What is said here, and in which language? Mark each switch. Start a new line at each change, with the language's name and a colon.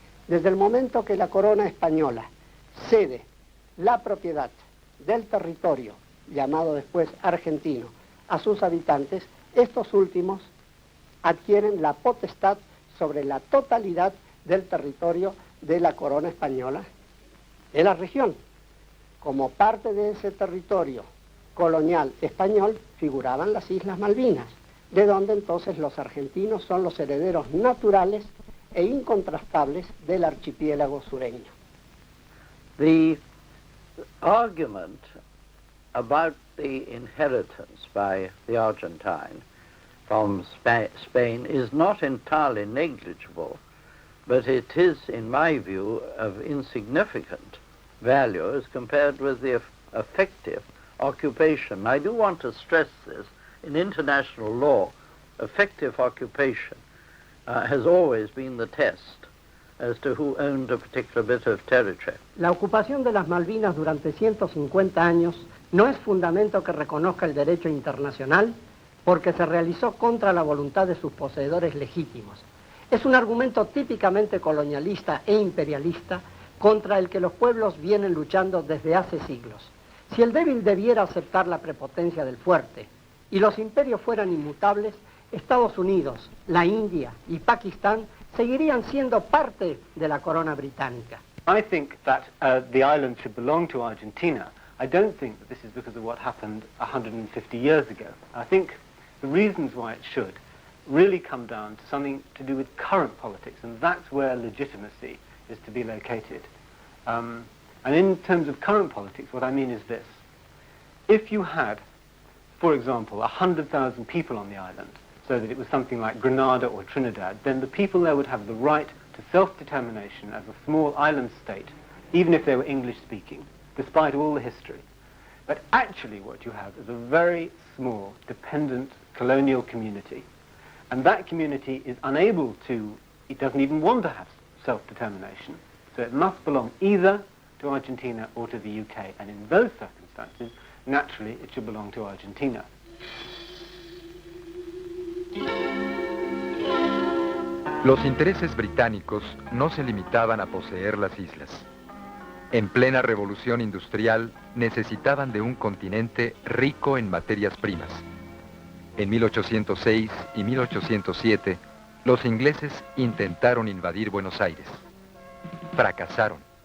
Spanish: Desde el momento que la corona española cede la propiedad del territorio, llamado después argentino, a sus habitantes, estos últimos adquieren la potestad sobre la totalidad del territorio de la corona española de la región. Como parte de ese territorio colonial español figuraban las Islas Malvinas, de donde entonces los argentinos son los herederos naturales e incontrastables del archipiélago sureño.
English: The argument about the inheritance by the Argentine from Spain is not entirely negligible, but it is, in my view, of insignificant value as compared with the effective occupation. I do want to stress this. In international law, effective occupation has always been the test as to who owned a particular bit of territory.
Spanish: La ocupación de las Malvinas durante 150 años no es fundamento que reconozca el derecho internacional porque se realizó contra la voluntad de sus poseedores legítimos. Es un argumento típicamente colonialista e imperialista contra el que los pueblos vienen luchando desde hace siglos. Si el débil debiera aceptar la prepotencia del fuerte y los imperios fueran inmutables, Estados Unidos, la India y Pakistán seguirían siendo parte de la corona británica.
English: I think that the island should belong to Argentina. I don't think that this is because of what happened 150 years ago. I think the reasons why it should really come down to something to do with current politics, and that's where legitimacy is to be located. And in terms of current politics, what I mean is this. If you had, for example, 100,000 people on the island, so that it was something like Grenada or Trinidad, then the people there would have the right to self-determination as a small island state, even if they were English-speaking, despite all the history. But actually what you have is a very small, dependent colonial community. And that community is unable to, it doesn't even want to have self-determination, so it must belong either to Argentina or to the UK. And in those circumstances, naturally, it should belong to Argentina.
Spanish: Los intereses británicos no se limitaban a poseer las islas. En plena revolución industrial, necesitaban de un continente rico en materias primas. En 1806 y 1807, los ingleses intentaron invadir Buenos Aires. Fracasaron.